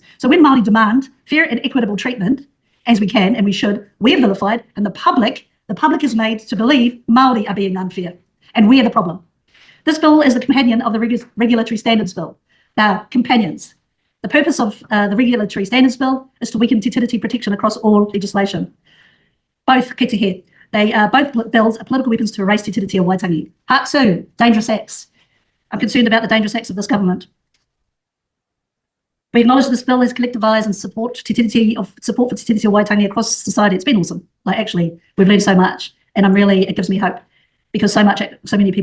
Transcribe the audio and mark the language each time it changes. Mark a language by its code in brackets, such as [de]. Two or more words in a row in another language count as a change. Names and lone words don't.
[en] So when Māori demand fair and equitable treatment, as we can and we should, we're vilified, and the public is made to believe Māori are being unfair, and we're the problem. This bill is the companion of the Regulatory Standards Bill. Companions. The purpose of the Regulatory Standards Bill is to weaken Te Tiriti protection across all legislation. [mi] Both ki te he. [en] Both bills are political weapons to erase Te Tiriti o Waitangi. Part 2, dangerous acts. I'm concerned about the dangerous acts of this government. We acknowledge this bill has collectivised and support for Te Tiriti o Waitangi across society. It's been awesome. Like, actually, we've learned so much, and it gives me hope because so many people actually support it.